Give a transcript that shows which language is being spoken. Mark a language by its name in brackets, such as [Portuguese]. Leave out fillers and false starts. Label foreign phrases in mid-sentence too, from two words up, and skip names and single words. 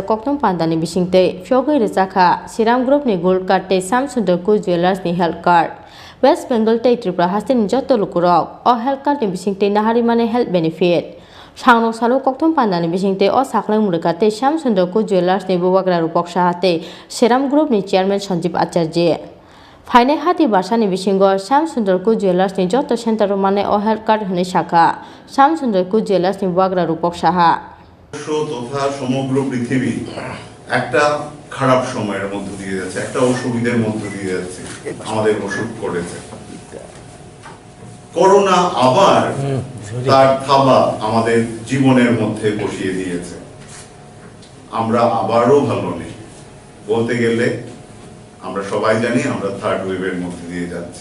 [Kok Borok] Koktwma pandani bisingte Fyogiri Jaka Siram Group ni Gold Card te Samsung Ko Jewelers ni [English] Health Card [Kok Borok] West Bengal te Tripura Hasten jotto lukurok o [English] health card [Kok Borok] ni bisingte nahari mane [English] health benefit [Kok Borok] Sangrong Salo Koktwma pandani bisingte o saklai murika te Samsung Ko Jewelers ni Bobagra Rupok Sahate Siram Group ni Chairman Sanjeev Acharya Phaine hati barsani bisingo Samsung Ko Jewelers ni jotto center mane o [English] health card [Kok Borok] hone shakha Samsung Ko Jewelers ni Bobagra Rupok Saha [Bangla] তথা সমগ্র পৃথিবী একটা খারাপ সময়ের মধ্য দিয়ে যাচ্ছে, একটা অসুবিধার মধ্য দিয়ে যাচ্ছে, আমাদের ওষুধ করেছে। করোনা আবার তার থাবা আমাদের জীবনের মধ্যে বসিয়ে দিয়েছে। আমরা আবারও ভালো নেই, বলতে গেলে আমরা সবাই জানি আমরা [English] third wave [Bangla] মধ্যে দিয়ে যাচ্ছি।